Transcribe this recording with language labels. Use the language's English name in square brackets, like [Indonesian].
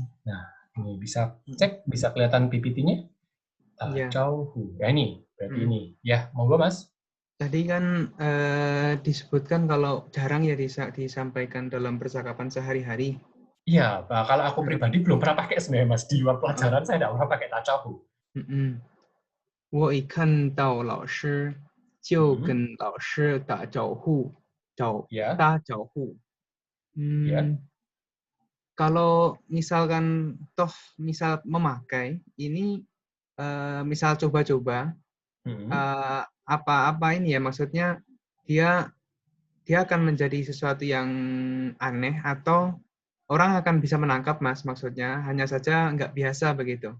[Indonesian] Nah, ini bisa cek, bisa kelihatan PPT-nya. Iya. Jauh. Ya ini, berarti Hmm. ini. Ya, monggo Mas. Tadi kan disebutkan kalau jarang ya disampaikan dalam percakapan sehari-hari. Iya, kalau aku pribadi belum pernah pakai sebenarnya Mas. Di luar pelajaran saya tidak pernah pakai tacahu. [Chinese] 我一看到老师就跟老师打招呼， [Indonesian] Ya, [Chinese] 打招呼。 [Indonesian] ya. Kalau misalkan misal memakai ini misal coba-coba apa ini ya, maksudnya dia akan menjadi sesuatu yang aneh atau orang akan bisa menangkap Mas, maksudnya hanya saja nggak biasa begitu.